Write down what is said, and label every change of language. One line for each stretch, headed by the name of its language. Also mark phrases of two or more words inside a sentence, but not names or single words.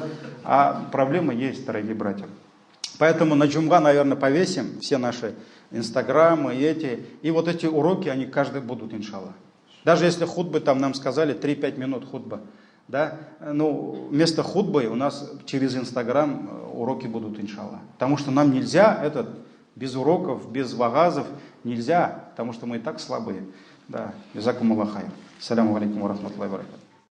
Russian: А проблема есть, дорогие братья. Поэтому на джумга, наверное, повесим все наши инстаграмы и вот эти уроки, они каждый будут, иншаллах. Даже если хутбы, там нам сказали 3-5 минут хутба, да? Ну, вместо хутбы у нас через инстаграм уроки будут, иншаллах. Потому что нам нельзя без уроков, без вагазов, нельзя, потому что мы и так слабые. Да,
Arabic: جزاكم الله خير. السلام عليكم ورحمة الله وبركاته.